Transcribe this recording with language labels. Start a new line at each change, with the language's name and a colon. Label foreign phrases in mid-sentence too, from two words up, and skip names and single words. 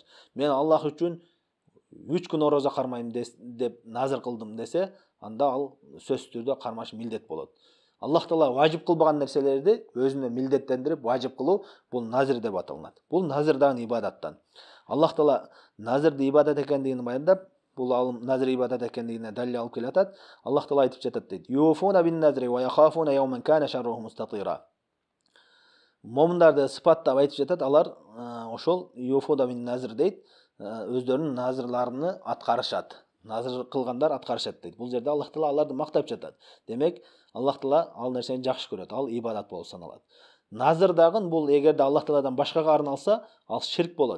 Kyrgyz: Мен Аллах үчүн 3 күн орозо кармайм деп назыр кылдым десе, анда ал сөзсүз түрдө кармаш милдет болот. Аллах Таала важип кылбаган нерселерди өзүнө милдеттендирип важип кылуу бул назыр деп аталат. Бул назыр дагы ибадаттан. Аллах Таала назырды ибадат экендигин баяндап, бул назыр ибадат экендигине далил алып келатат. Аллах Таала айтып жатат дейт.
Arabic: يوفون بالنذر ويخافون يوما كان شره مستطيرا.
Kyrgyz: Момундарды сыпаттап айтып жатат, алар ошол
Arabic: يوفون بالنذر
Kyrgyz: дейт, өздөрүнүн назырларыны аткарышат. Назыр кылгандар аткарышат дейт. Бул жерде Аллах Таала аларды мактап жатат. Демек, Аллах Таала ал нерсени жакшы көрөт. Ал ибадат болуп саналат. Назыр дагы бул эгерде Аллах Тааладан башкага арналса, ал ширк болот.